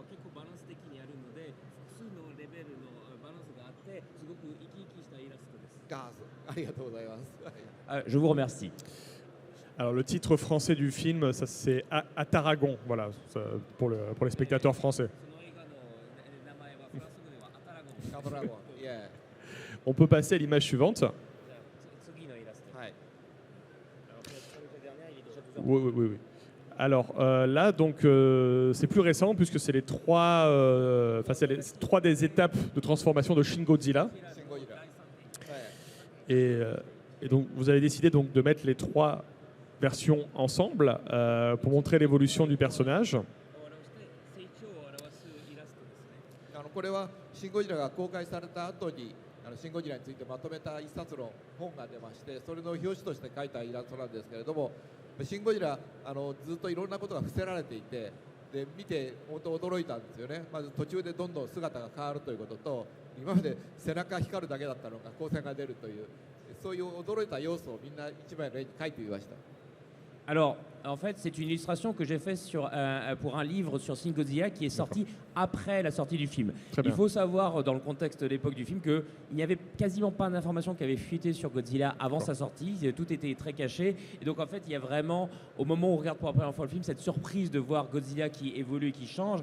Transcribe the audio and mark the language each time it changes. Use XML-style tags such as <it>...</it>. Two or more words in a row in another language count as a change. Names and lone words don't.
<ja>バランス的にあるので、複数のレベルのバランスがあって、すごく生き生きしたイラストです。ありがとうございます。</ja> <fr>Je vous remercie. Alors le titre français du film, ça c'est à Tarragon, voilà, pour les spectateurs français.</fr> <ja>その映画の名前はフランス語ではアタラゴン。カドラゴン、いや、</ja> <fr>On peut passer à l'image suivante.</fr> <ja>じゃあ次のイラスト。はい。</ja> <fr>Alors, pour le dernier, il est déjà 12h. Oui, oui, oui, oui. Alors là, donc, c'est plus récent puisque c'est les trois, c'est les trois des étapes de transformation de Shin Godzilla.</fr> <ja>シンゴジラ。はい。</ja> <fr>Et donc, vous avez décidé donc de mettre les trois versions ensemble pour montrer l'évolution du personnage.</fr> <ja>を表して成長を表すイラストですね。これはシンゴジラが公開された後にシンゴジラについてまとめた一冊の本が出まして、それの表紙として描いたイラストなんですけれども、シンゴジラずっといろんなことが伏せられていて、で見て本当驚いたんですよね。まず途中でどんどん姿が変わるということと、今まで背中光るだけだったのが光線が出るという、そういう驚いた要素をみんな一枚の絵に描いてみました。</ja> <fr>Alors, en fait, c'est une illustration que j'ai faite pour un livre sur Shin Godzilla qui est sorti après la sortie du film. Très bien. Il faut savoir, dans le contexte de l'époque du film, qu'il n'y avait quasiment pas d'informations qui avaient fuité sur Godzilla avant sa sortie. Tout était très caché. Et donc, en fait, il y a vraiment, au moment où on regarde pour la première fois le film, cette surprise de voir Godzilla qui évolue et qui change.</fr>